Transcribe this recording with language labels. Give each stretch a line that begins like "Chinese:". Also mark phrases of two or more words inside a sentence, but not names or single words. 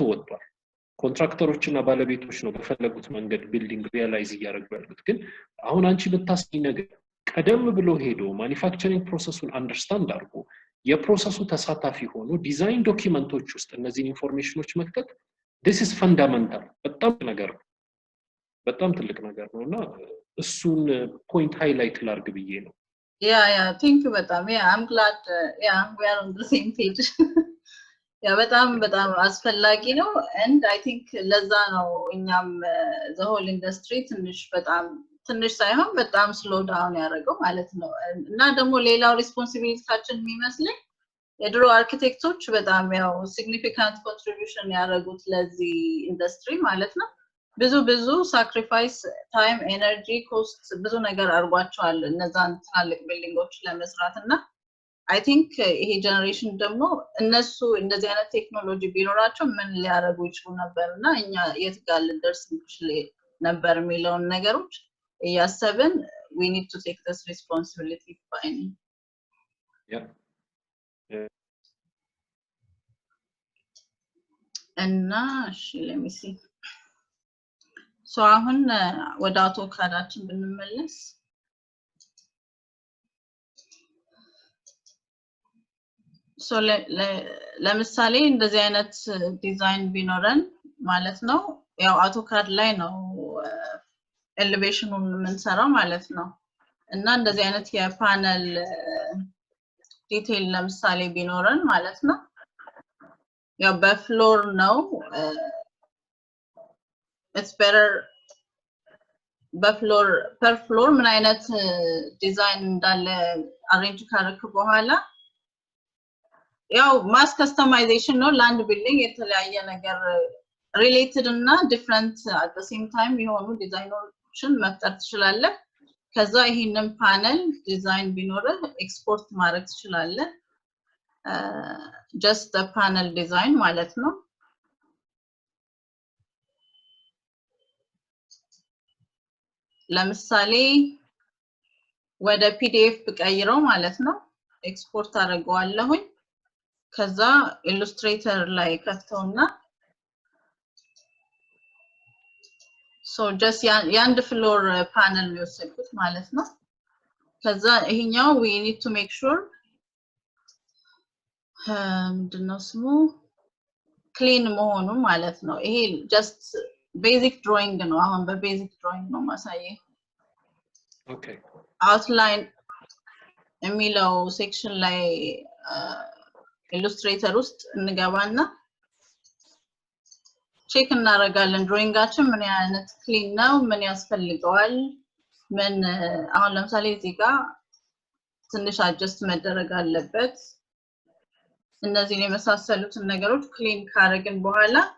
Amharic: ወጥቷል ኮንትራክተሮችና ባለቤቶች ነው በፈለጉት መንገድ
English: building realize
Amharic: ያደርጉ ያሉት ግን አሁን አንቺ ብታስኝ ነገር ቀደም ብሎ ሄዶ
English: manufacturing process understand
Amharic: አድርጎ የፕሮሰሱ ተሳታፊ ሆኖ
English: design documents
Amharic: ውስጥ እነዚህን ኢንፎርሜሽኖች መክተት
English: this is fundamental
Amharic: በጣም ትልቅ ነገር ነውና እሱን
English: point highlight
Amharic: ላርግ ብዬ ነው
English: Yeah, thank you በጣም I'm glad we are on the same page
Amharic: በጣም አስፈላጊ ነው
English: and I think
Amharic: ለዛ ነው እኛም
English: the whole industry
Amharic: ትንሽ ሳይሆን በጣም
English: slow down
Amharic: ያደረገው ማለት ነው እና ደግሞ ሌላው ሪስፖንሲቢሊቲያችን የሚመስለኝ የድሮ አርኪቴክቶች በጣም ያው
English: significant contribution
Amharic: ያደረጉት ለዚህ ኢንደስትሪ ማለት ነው ብዙ
English: sacrifice time energy cost
Amharic: ብዙ ነገር አርጓቸዋል እነዛን ትላልቅ ቢልዲንጎች ለመስራትና
English: I think
Amharic: ይሄ ጀነሬሽን ደግሞ እነሱ እንደዚህ አይነት ቴክኖሎጂ ቢኖራቸው ምን ሊያደርጉ ይችላሉ ነበርና እኛ የት ጋር ልደርስ እንችል ነበር የሚለውን ነገሮች እያሰብን
English: we need to take this responsibility finally
Amharic: እና
English: let me see so
Amharic: አሁን ወደ አውቶካዳችን ብንመለስ so ለምሳሌ እንደዚህ አይነት ዲዛይን ቢኖረን ማለት ነው ያው አውቶካድ ላይ ነው ኤሌቬሽኑን የምንሰራው ማለት ነው እና እንደዚህ አይነት የፓነል ዲቴይል ለምሳሌ ቢኖረን ማለት ነው ያው በፍሎር ነው
English: it's better
Amharic: በፍሎር
English: per floor
Amharic: ምን አይነት ዲዛይን እንዳለ አሬንጅ ካረክ በኋላ ያው
English: mass customization
Amharic: ነው ላንድ ቢልዲንግ የተለያየ ነገር ሪሌትድ እና ዲፈረንት
English: at the same time
Amharic: የሆኑ ዲዛይኖችን መፍጠር ትችላለህ ከዛ ይሄንን
English: panel design
Amharic: ቢኖር ኤክስፖርት ማድረግ ትችላለህ
English: just the panel design
Amharic: ማለት ነው ለምሳሌ ወደ ፒዲኤፍ ብቀይረው ማለት ነው ኤክስፖርት አደርገዋለሁኝ ከዛ ኢሉስትሬተር ላይ ከፍተውና
English: so just
Amharic: ያንድ
English: floor panel
Amharic: ነው የወሰድኩት ማለት ነው ከዛ ይሄኛው
English: we need to make sure
Amharic: ምንድነው ስሙ ክሊን መሆኑ ማለት ነው ይሄ
English: just basic drawing
Amharic: ነው አሁን በቤዚክ drawing ነው ማሳየ
English: okay
Amharic: outline የሚለው ሴክሽን ላይ ኢሉስትሬተር ውስጥ እንገባና ቼክ እናደርጋለን ድሮይንጋችን ምን አይነት ክሊን ነው ምን ያስፈልገዋል ምን አሁን ለምሳሌ እዚህ ጋር ትንሽ አጀስት መደረግ አለበት እነዚህን የመሳሰሉትን ነገሮች ክሊን ካደረግን በኋላ